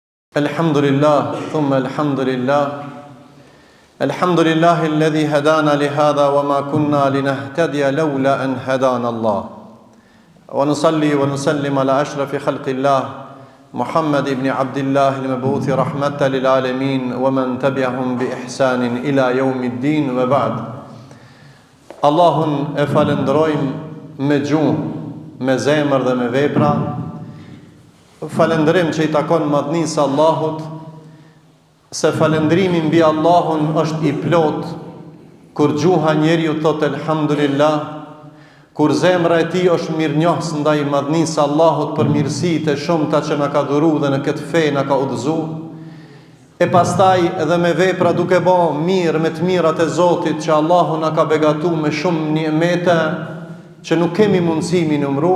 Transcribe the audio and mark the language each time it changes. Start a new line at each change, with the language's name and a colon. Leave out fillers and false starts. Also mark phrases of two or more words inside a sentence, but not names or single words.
Arabic: الحمد لله ثم الحمد لله الحمد لله الذي هدانا لهذا وما كنا لنهتدي لولا أن هدانا الله. ونصلي ونسلم على أشرف خلق الله محمد بن عبد الله المبعوث رحمة للعالمين ومن تبعهم بإحسان إلى يوم الدين وبعد.
Albanian: Allahun e falendrojmë me gjuhë, me zemër dhe me vepra. Falendrim që i takon madhnisë Allahut, se falendrimi mbi Allahun është i plot kur gjuha njeriu thot elhamdulillah, kur zemra e tij është mirënjohës ndaj madhnisë Allahut për mirësitë e shumta që na ka dhuruar dhe në këtë fe na ka udhëzuar, e pastaj edhe me vepra duke bë mirë me të mirat e Zotit që Allahu na ka begatuar me shumë ni'mete që nuk kemi mundësi mi numëru.